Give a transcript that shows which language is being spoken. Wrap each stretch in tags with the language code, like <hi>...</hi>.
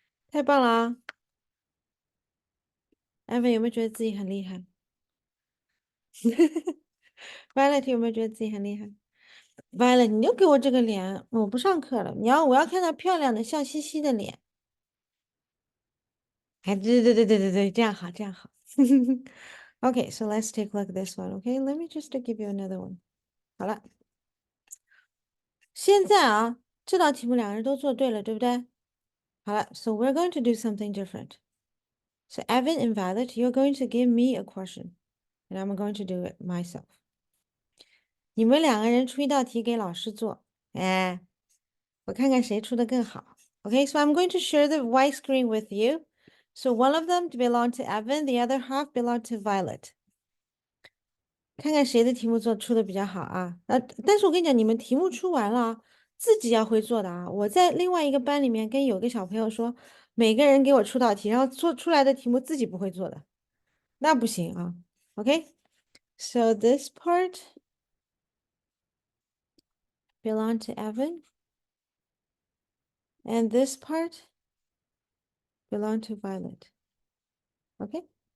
<zh>太棒了啊！Evan 有没有觉得自己很厉害？Violet 有没有觉得自己很厉害？Violet，你又给我这个脸，我不上课了。我要看到漂亮的、笑嘻嘻的脸。哎，对，这样好，这样好。</zh> <en>Okay, so let's take a look at this one. Okay, let me just give you another one.</en> <zh>好了，现在啊，这道题目两个人都做对了，对不对？好了，</zh> <en>so we're going to do something different. So Evan and Violet, you're going to give me a question, and I'm going to do it myself.</en> <zh>你们两个人出一道题给老师做，哎，我看看谁出的更好。</zh> <en>Okay, so I'm going to share the white screen with you. So one of them belong to Evan, the other half belong to Violet.</en> <zh>看看谁的题目出的比较好啊？但是我跟你讲，你们题目出完了啊，自己要会做的啊。我在另外一个班里面跟有个小朋友说，每个人给我出道题，然后做出来的题目自己不会做的，那不行啊。</zh> <en>Okay, so this part belong to Evan, and this part belong to Violet. Okay.</en>